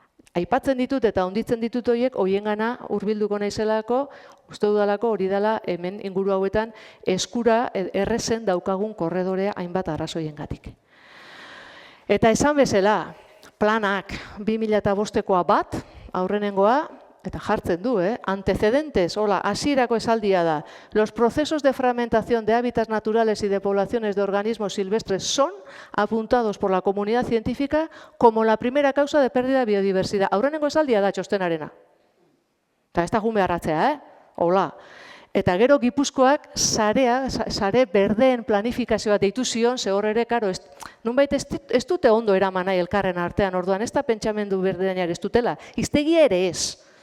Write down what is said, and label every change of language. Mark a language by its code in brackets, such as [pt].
[eu] Aipatzen ditut eta onditzen ditut horiek, hoiengana hurbilduko naizelako, uste dudalako hori dela hemen inguru hauetan eskura errezen daukagun korredorea hainbat arrazoiengatik. Eta esan bezala, planak 2005koa bat, aurrenengoa, eta jartzen du, antecedentes, hola, hasierako esaldia da. [es] Los procesos de fragmentación de hábitats naturales y de poblaciones de organismos silvestres son apuntados por la comunidad científica como la primera causa de pérdida de biodiversidad. [eu] Aurrenengo esaldia da txostenarena. Eta ez da jun beharratzea, hola. Eta gero Gipuzkoak sare berdeen planifikazioa deitu zion, ze hor ere, karo, nunbait ez dute ondo eraman nahi elkarren artean, orduan ez da pentsamendu berdenean ez dutela, iztegia ere ez.